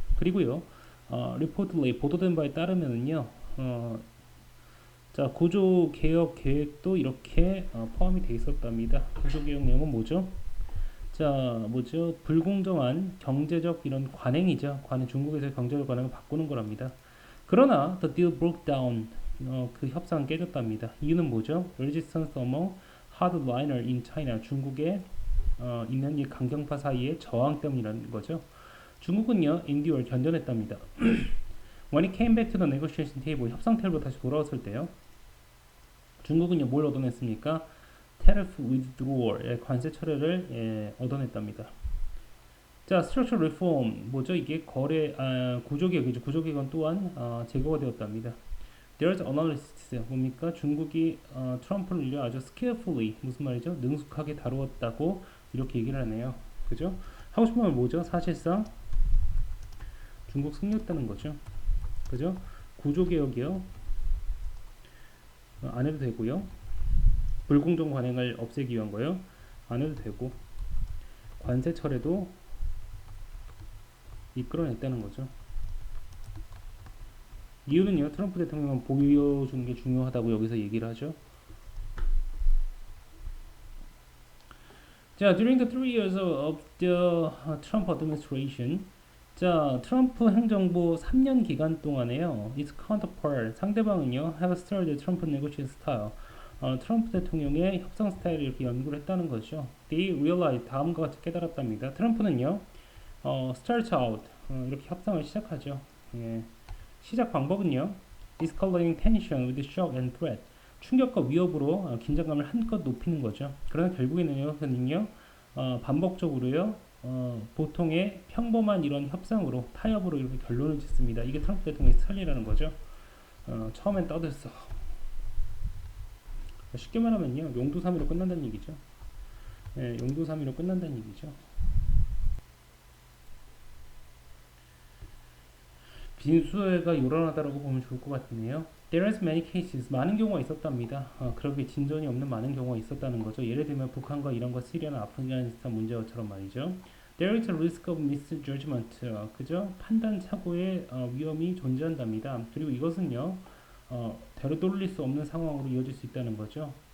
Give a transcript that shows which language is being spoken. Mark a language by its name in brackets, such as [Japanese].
[Korean] 그리고요, 리포트리 보도된 바에 따르면은요, 자, 구조 개혁 계획도 이렇게 포함이 돼 있었답니다. 구조 개혁 내용은 뭐죠? 자, 뭐죠? 불공정한 경제적 이런 관행이죠. 중국에서의 경제적 관행을 바꾸는 거랍니다. 그러나 [English] the deal broke down. [Korean] 그 협상은 깨졌답니다. 이유는 뭐죠? [English] Resistance among hardliner in China. [Korean] 중국에 있는 이 강경파 사이의 저항 때문이라는 거죠. 중국은요, endure 견뎌냈답니다. [English] When it came back to the negotiation table, [Korean] 협상 테이블로 다시 돌아왔을 때요. 중국은요 뭘 얻어냈습니까? [English] Tariff withdrawal, [Korean] 관세 철회를 얻어냈답니다. 자, [English] structural reform [Korean] 뭐죠? 이게 구조개혁이죠. 구조개혁은 또한 제거가 되었답니다. [English] There's analysis [Korean] 뭡니까? 중국이 트럼프를요 아주 [English] skillfully [Korean] 무슨 말이죠? 능숙하게 다루었다고 이렇게 얘기를 하네요. 그죠? 하고 싶은 말 뭐죠? 사실상 중국 승리했다는 거죠. 그죠? 구조개혁이요. 안 해도 되고요. 불공정 관행을 없애기 위한 거요. 안 해도 되고 관세 철회도 이끌어냈다는 거죠. 이유는요. 트럼프 대통령은 보여주는 게 중요하다고 여기서 얘기를 하죠. [English] 자, during the 3 years of the Trump administration, [Korean] 자, 트럼프 행정부 3년 기간 동안에요. [English] its counterpart, [Korean] 상대방은요, [English] have studied Trump negotiation style. [Korean] 트럼프 대통령의 협상 스타일을 이렇게 연구를 했다는 거죠. [English] They realized, [Korean] 다음과 같이 깨달았답니다. 트럼프는요, [English] start out, [Korean] 이렇게 협상을 시작하죠. 예. 시작 방법은요, [English] escalating tension with shock and threat. [Korean] 충격과 위협으로 긴장감을 한껏 높이는 거죠. 그러나 결국에는요, 그는요, 반복적으로요, 보통의 평범한 이런 협상으로 타협으로 이렇게 결론을 짓습니다. 이게 트럼프 대통령의 스타일이라는 거죠. 처음엔 떠들썩. 쉽게 말하면요, 용두사미로 끝난다는 얘기죠. 예, 용두사미로 끝난다는 얘기죠. 빈수가 요란하다라고 보면 좋을 것 같네요. [English] There is many cases. [Korean] 많은 경우가 있었답니다. 그렇게 진전이 없는 많은 경우가 있었다는 거죠. 예를 들면 북한과 이란과 시리아나 아프가니스탄 문제처럼 말이죠. [English] There is a risk of misjudgment. [Korean] 그죠? 판단 착오의 위험이 존재한답니다. 그리고 이것은요, 대로 돌릴 수 없는 상황으로 이어질 수 있다는 거죠.